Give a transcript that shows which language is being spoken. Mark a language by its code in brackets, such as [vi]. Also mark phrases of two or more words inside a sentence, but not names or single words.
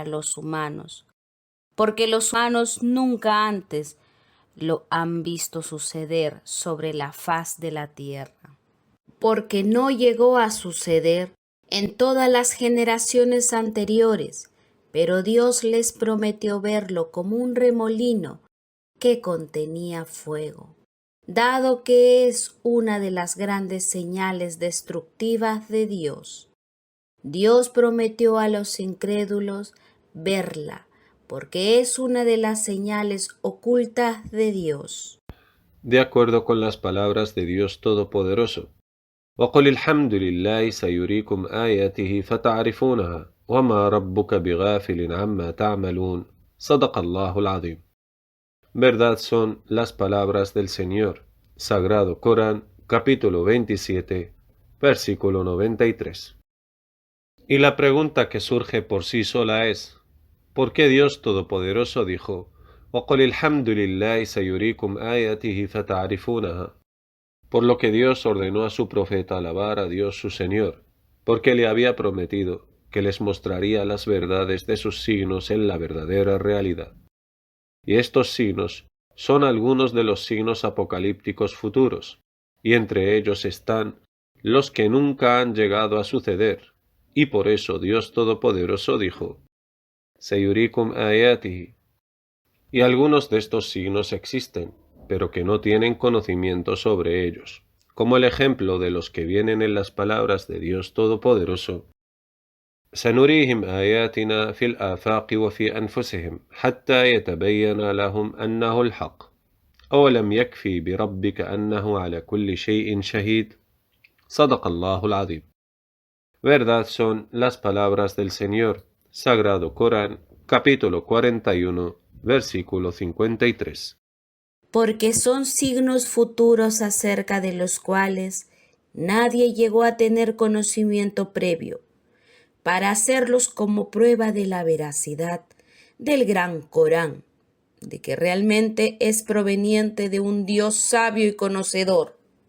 [es] los humanos, porque los humanos nunca antes lo han visto suceder sobre la faz de la tierra, porque no llegó a suceder en todas las generaciones anteriores, pero Dios les prometió verlo como un remolino que contenía fuego, dado que es una de las grandes señales destructivas de Dios. Dios prometió a los incrédulos verla, porque es una de las señales ocultas de Dios. De acuerdo con las palabras de Dios Todopoderoso, [ar] وَقُلِ الْحَمْدُ لِلَّهِ سَيُرِيكُمْ آيَاتِهِ فَتَعْرِفُونَهَا وَمَا رَبُّكَ بِغَافِلٍ عَمَّا تَعْمَلُونَ صدق الله العظيم. [es] Verdad son las palabras del Señor. Sagrado Corán, capítulo 27, versículo 93. Y la pregunta que surge por sí sola es: ¿por qué Dios Todopoderoso dijo: [ar] وَقُلِ الْحَمْدُ لِلَّهِ سَيُرِيكُمْ آيَاتِهِ فَتَعْرِفُونَهَا? [es] Por lo que Dios ordenó a su profeta alabar a Dios su Señor, porque le había prometido que les mostraría las verdades de sus signos en la verdadera realidad. Y estos signos son algunos de los signos apocalípticos futuros, y entre ellos están los que nunca han llegado a suceder, y por eso Dios Todopoderoso dijo: [ar] سيريكم آياته. [es] Y algunos de estos signos existen, pero que no tienen conocimiento sobre ellos, como el ejemplo de los que vienen en las palabras de Dios Todopoderoso: [ar] سنريهم آياتنا في الآفاق وفي أنفسهم حتى يتبين لهم أنه الحق أولم يكفي بربك أنه على كل شيء شهيد صدق الله العظيم. [es] Verdad son las palabras del Señor. Sagrado Corán, capítulo 41, versículo 53. Porque son signos futuros acerca de los cuales nadie llegó a tener conocimiento previo, para hacerlos como prueba de la veracidad del gran Corán, de que realmente es proveniente de un Dios sabio y conocedor.